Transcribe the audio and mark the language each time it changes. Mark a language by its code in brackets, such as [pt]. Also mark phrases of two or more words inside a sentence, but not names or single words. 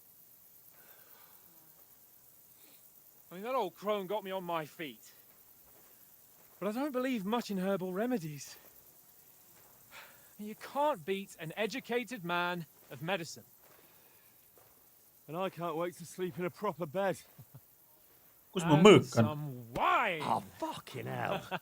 [en] I mean, that old crone got me on my feet. But I don't believe much in herbal remedies. You can't beat an educated man of medicine. And I can't wait to sleep in a proper bed. [et] Kus mu mõõk on? [en] Some wine! Oh, fucking hell.